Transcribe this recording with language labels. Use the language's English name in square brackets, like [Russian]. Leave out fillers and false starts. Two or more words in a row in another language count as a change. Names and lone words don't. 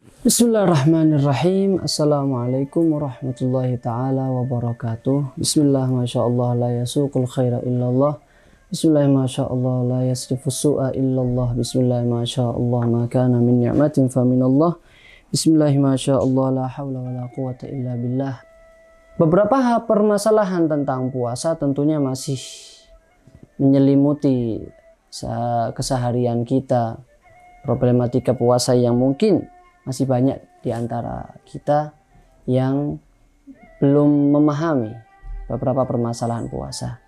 [Arabic] بسم الله الرحمن الرحيم السلام عليكم ورحمة الله تعالى وبركاته. بسم الله, ما شاء الله لا يسوق الخير إلا الله بسم الله ما شاء الله لا يصرف السوء إلا الله. بسم الله ما شاء الله ما كان من نعمة فمن الله. بسم الله ما شاء الله لا حول ولا قوة إلا بالله. [Indonesian] Beberapa permasalahan tentang puasa tentunya masih menyelimuti keseharian kita. Problematika puasa yang mungkin masih banyak di antara kita yang belum memahami beberapa permasalahan puasa.